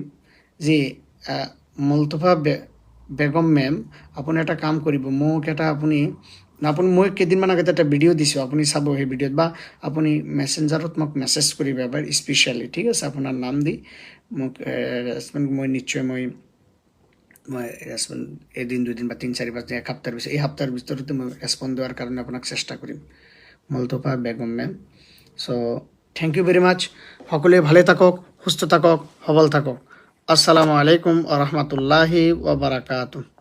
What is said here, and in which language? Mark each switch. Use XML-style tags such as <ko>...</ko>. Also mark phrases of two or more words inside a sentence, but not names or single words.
<as>যে মুলতফা বেগম মেম, আপুনি এটা কাম কৰিব, মোক এটা আপুনি মই কেইদিনমান আগতে এটা ভিডিঅ' দিছোঁ, আপুনি চাব সেই ভিডিঅ'ত, বা আপুনি মেছেঞ্জাৰত মোক মেছেজ কৰিব এবাৰ স্পেচিয়েলি, ঠিক আছে? আপোনাৰ নাম দি মোক ৰেচপন্ড, মই নিশ্চয় মই ৰেচপন্ড এদিন 2 দিন বা 3 4 5 দিন, 1 সপ্তাহৰ পিছত, এই সপ্তাহৰ ভিতৰতে মই ৰেচপন্ড দেওয়ার কাৰণে আপোনাক চেষ্টা কৰিম।</as> <en>মুলতফা বেগম মেম। So thank you very much.</en> <as>সকলোৱে ভালে থাকক, সুস্থ থাকক, সবল থাকক।</as> <ar>السلام عليكم ورحمة الله وبركاته.</ar>